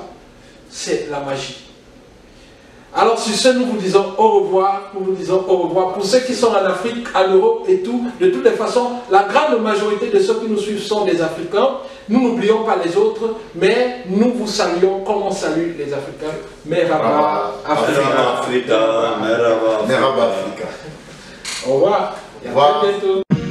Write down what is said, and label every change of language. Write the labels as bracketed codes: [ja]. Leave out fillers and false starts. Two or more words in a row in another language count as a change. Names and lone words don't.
[fr] C'est la magie. Alors sur ce, nous vous disons au revoir, nous vous disons au revoir. Pour ceux qui sont en Afrique, en Europe et tout, de toutes les façons, la grande majorité de ceux qui nous suivent sont des Africains. Nous n'oublions pas les autres, mais nous vous saluons comme on salue les Africains. Merhaba Africa. Merhaba Africa. Au revoir. Au revoir. Et à très bientôt.